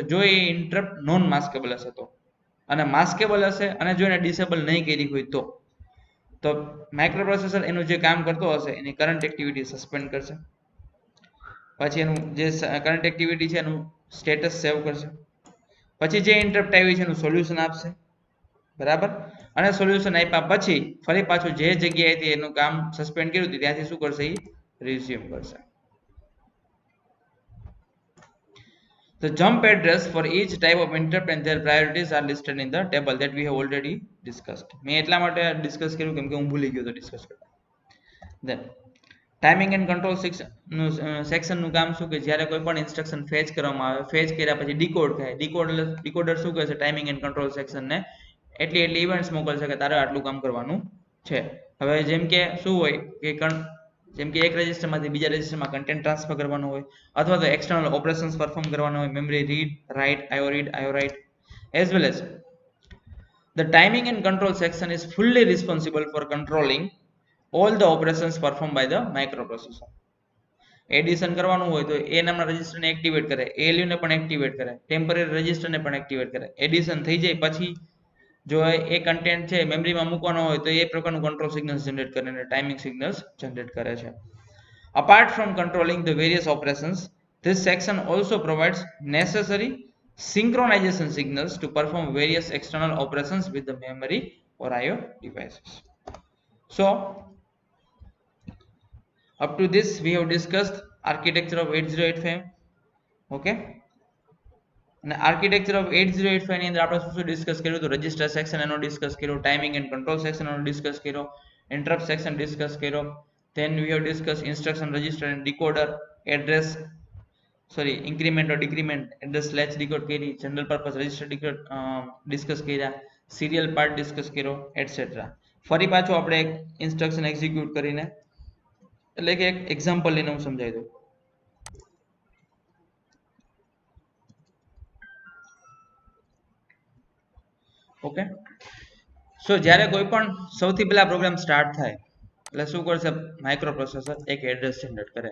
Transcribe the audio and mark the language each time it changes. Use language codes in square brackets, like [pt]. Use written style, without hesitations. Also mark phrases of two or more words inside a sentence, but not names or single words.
[gu] જો એ ઇન્ટરપ્ટ [en] non maskable [gu] હશે તો, અને માસ્કેબલ હશે અને જો એને ડિસેબલ નહીં કરી હોય તો માઇક્રોપ્રોસેસર એનું જે કામ કરતો હશે એની [en] current activity [gu] સસ્પેન્ડ કરશે. પછી એનું જે [en] current activity [gu] છે એનું સ્ટેટસ સેવ કરશે, પછી જે ઇન્ટરપ્ટ આવી છે એનું સોલ્યુશન આપશે, બરાબર. અને સોલ્યુશન આપ્યા પછી ફરી પાછું જે જગ્યાએથી એનું કામ સસ્પેન્ડ કર્યું હતું ત્યાંથી શું કરશે, એ રિઝ્યુમ કરશે. [en] The jump address for each type of interrupt and their priorities are listed in the table that we have already discussed. [gu] મેં એટલા માટે ડિસ્કસ કર્યું કેમ કે હું ભૂલી ગયો તો ડિસ્કસ કરતા. Then [en] timing and control section [gu] કામ શું કે જ્યારે કોઈ પણ ઇન્સ્ટ્રક્શન ફેચ કરવામાં આવે, ફેચ કર્યા પછી ડીકોડ થાય, ડીકોડર શું કહે છે [en] timing and control section [gu] એટલી ઇવેન્ટ્સ મોકલશે કે તારે આટલું કામ કરવાનું છે. હવે જેમ કે શું હોય કે જેમ કે એક રજિસ્ટરમાંથી બીજા રજિસ્ટરમાં કન્ટેન્ટ ટ્રાન્સફર કરવાનું હોય, અથવા તો [en] external operations [gu] પરફોર્મ કરવાનું હોય, [en] memory read, [gu] રાઇટ, [en] IO write, as well as the timing and control section is fully responsible for controlling all the operations performed by the microprocessor. [gu] એડિશન કરવાનું હોય તો એ નામના રજિસ્ટરને એક્ટિવેટ કરે, ALU ને પણ એક્ટિવેટ કરે, ટેમ્પરરી રજિસ્ટરને પણ એક્ટિવેટ કરે. એડિશન થઈ જાય પછી જો એ કન્ટેન્ટ છે મેમરીમાં મૂકવાનો હોય તો એ પ્રકારનું [en] control signals [gu] જનરેટ કરે અને [en] timing signals [gu] જનરેટ કરે છે. [en] Apart from controlling the various operations, this section also provides necessary synchronization signals to perform various external operations with the memory or IO devices. So, up to this we have discussed architecture of 8085. [gu] Okay. અને [en] architecture of 8085 [gu] ની અંદર આપણે શું શું ડિસ્કસ કર્યું તો [en] register section [gu] એનો ડિસ્કસ કર્યો, [en] timing and control section [gu] એનો ડિસ્કસ કર્યો, [en] interrupt section [gu] ડિસ્કસ કર્યો, [en] then we have discussed instruction register and decoder, address increment or decrement address slash decode કરી, general purpose register decode [gu] ડિસ્કસ કર્યા, સિરિયલ પાર્ટ ડિસ્કસ કર્યો, એટસેટ્રા. ફરી પાછું આપણે એક ઇન્સ્ટ્રક્શન એક્ઝિક્યુટ કરીને એટલે કે એક એક્ઝામ્પલ લઈને હું સમજાવી દઉં. [en] okay, so [gu] જ્યારે કોઈ પણ સૌથી પહેલા પ્રોગ્રામ સ્ટાર્ટ થાય એટલે શું કરશે [en] micro processor, [gu] એક એડ્રેસ જનરેટ કરે.